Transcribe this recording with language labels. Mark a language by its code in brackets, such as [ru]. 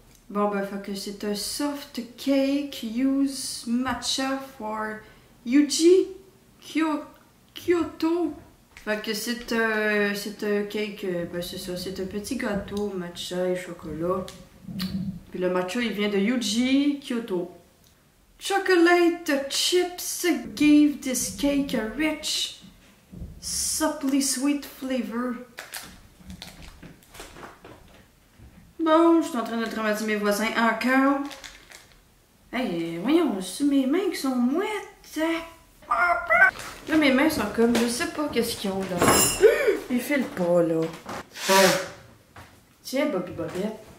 [fr] Bon, ben, fait que c'est un [en] soft cake use matcha for [fr] Yuji Kyoto. Fait que c'est un cake, ben c'est ça, c'est un petit gâteau matcha et chocolat. Puis le matcha, il vient de Yuji Kyoto. [en] Chocolate chips give this cake a rich, supple sweet flavor. [fr] Bon, je suis en train de traumatiser mes voisins encore. Hey, voyons, c'est mes mains qui sont mouettes. Là, mes mains sont comme, je sais pas qu'est-ce qu'ils ont là. Ils filent pas là. Tiens, Bobby Bobette.